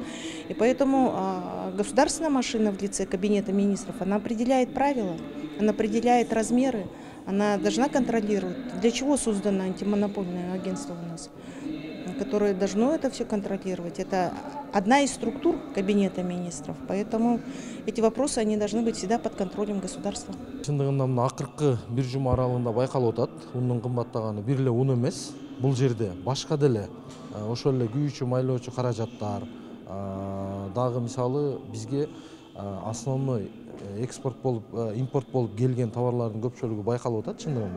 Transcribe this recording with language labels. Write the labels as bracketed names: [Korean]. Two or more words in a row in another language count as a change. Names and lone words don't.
[Russian] И поэтому государственная машина в лице Кабинета министров, она определяет правила, она определяет размеры. Она должна контролировать. Для чего создано антимонопольное агентство у нас, которое должно это все контролировать. Это одна из структур Кабинета министров. Поэтому эти вопросы они должны быть всегда под контролем государства. [Kyrgyz] Шындыгында мына акыркы бир жума аралыгында байкалып атат. Унун кымбаттаганы бир эле ун эмес. Бул жерде башка деле ошол эле күйүүчү майлоочу каражаттар дагы мисалы бизге [Russian] основной экспорт [Kyrgyz] болуп, импорт болуп келген товарлардын көпчүлүгү байкалып атат чындыгында.